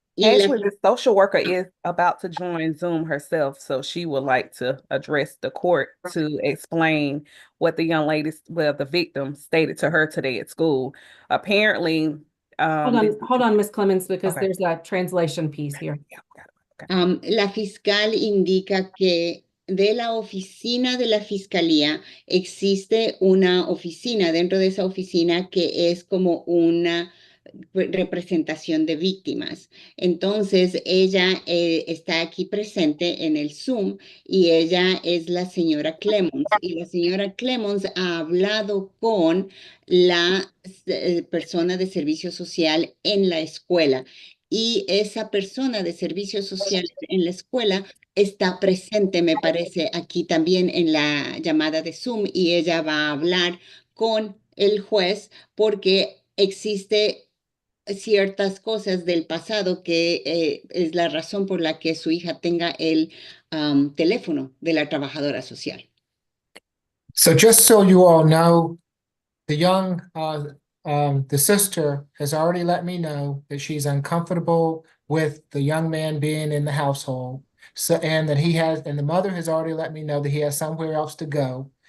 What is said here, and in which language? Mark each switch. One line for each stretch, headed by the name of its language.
English: Actually, the social worker is about to join Zoom herself, so she would like to address the court to explain what the young lady, well, the victim stated to her today at school. Apparently, hold on, Ms. Clemens, because Okay. there's a translation piece here.
Spanish: La fiscal indica que de la oficina de la fiscalía existe una oficina dentro de esa oficina que es como una representación de víctimas. Entonces, ella está aquí presente en el Zoom y ella es la señora Clemons. Y la señora Clemons ha hablado con la persona de servicio social en la escuela. Y esa persona de servicio social en la escuela está presente, me parece, aquí también en la llamada de Zoom y ella va a hablar con el juez porque existe ciertas cosas del pasado que es la razón por la que su hija tenga el teléfono de la trabajadora social.
English: So just so you all know, the sister has already let me know that she's uncomfortable with the young man being in the household. So, and the mother has already let me know that he has somewhere else to go.